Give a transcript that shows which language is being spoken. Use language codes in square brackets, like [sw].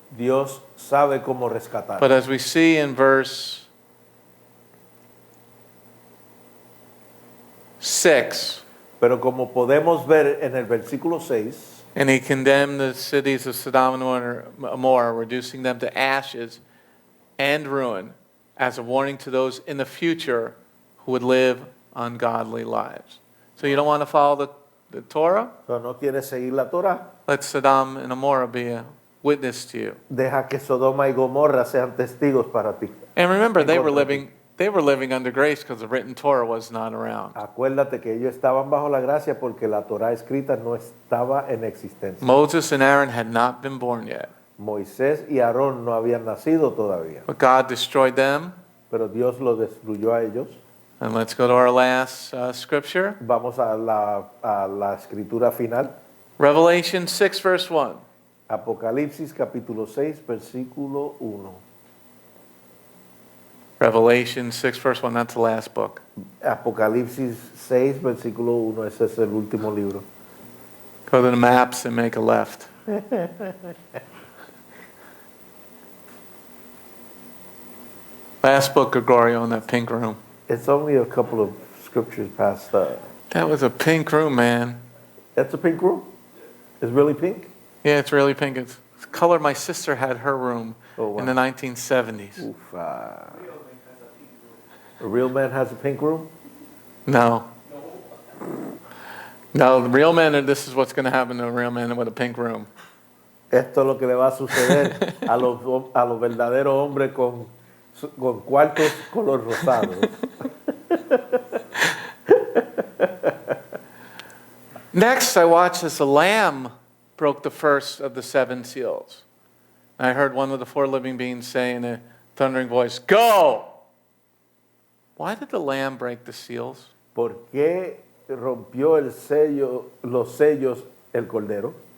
[es] Dios sabe cómo rescatar. [en] But as we see in verse 6, [es] Pero como podemos ver en el versículo 6, [en] and he condemned the cities of Sodom and Gomorrah, reducing them to ashes and ruin, as a warning to those in the future who would live ungodly lives. So you don't want to follow the Torah? [es] so no quieres seguir la Torah, [en] Let Sodom and Gomorrah be a witness to you. [es] deja que Sodoma y Gomorra sean testigos para ti. [en] And remember, they were [es] Contra ti. [en] living under grace because the written Torah was not around. [es] Acuérdate que ellos estaban bajo la gracia porque la Torah escrita no estaba en existencia. [en] Moses and Aaron had not been born yet, [es] Moisés y Aarón no habían nacido todavía, [en] but God destroyed them. [es] pero Dios los destruyó a ellos. [en] And let's go to our last scripture, [es] Vamos a la escritura final. [en] Revelation 6, verse 1. [es] Apocalipsis capítulo 6, versículo 1. [en] Revelation 6, verse 1, that's the last book. [es] Apocalipsis 6, versículo 1, ese es el último libro. [en] Go to the maps and make a left. Last book, Gregorio, in that pink room. It's only a couple of scriptures past. That was a pink room, man. That's a pink room? It's really pink? Yeah, it's really pink. It's the color my sister had her room Oh, wow. in the 1970s. Oof, a real man has a pink room? No. No, the real men, this is what's going to happen to a real man with a pink room. [es] Esto es lo que le va a suceder a los verdaderos hombres con cuartos color rosado. [en] Next, I watched as the Lamb broke the first of the 7 seals. And I heard one of the 4 living beings say in a thundering voice, "Go!" Why did the Lamb break the seals? [es] ¿Por qué rompió los sellos el cordero?